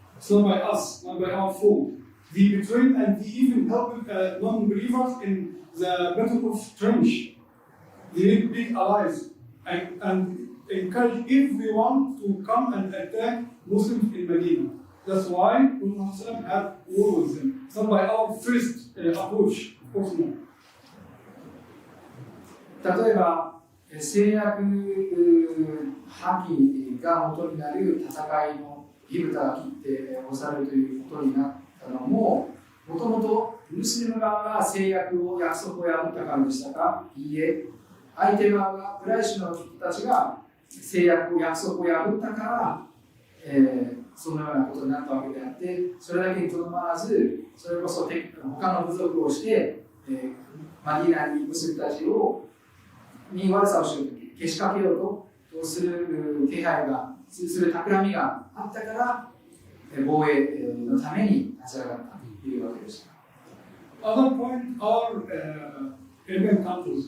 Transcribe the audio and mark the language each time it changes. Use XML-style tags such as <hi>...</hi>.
<en>It's not by us, not by our fault. They betrayed and they even helped non-believers in the battle of Trench. They made big allies and encouraged everyone to come and attack Muslims in Medina. That's why Prophet had war with them. It's not by our first approach, of course not.</en> <ja>例えば制約破棄が元になる戦いの火蓋が切って押されるということになったのも、もともとムスリム側が制約を約束を破ったからでしたか？いいえ、相手側がプライシュの人たちが制約を約束を破ったから、そのようなことになったわけであって、それだけにとどまらず、それこそ他の部族をして、マディーナにムスリムたちに悪さをしようと、けしかけようとする気配が、する企みがあったから、防衛のために立ち上がった。いうわけでした。</ja> <en>Other point are Arabian countries.</en>